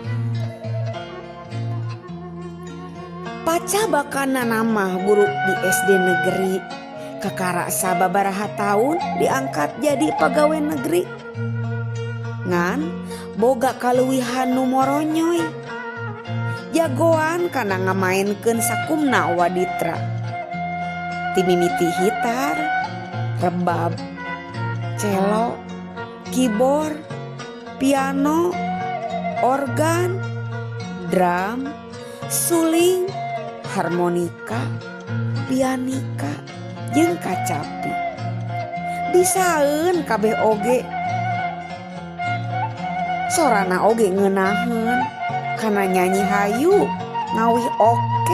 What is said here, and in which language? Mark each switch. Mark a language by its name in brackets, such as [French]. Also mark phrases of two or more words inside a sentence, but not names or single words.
[Sundanese] Paca bakana nama guru di SD negeri, kakara sababaraha taun diangkat jadi pegawai negeri. Ngan boga kaluwihan nu moronyoy, jagoan kana ngamainkeun sakumna waditra. Timimiti hitar, rebab, cello, keyboard, piano, organ, drum, suling, harmonika, pianika, jeung kacapi. Bisaeun kabeh oge. Sorana oge ngeunaheun kana nyanyi hayu ngawih oke.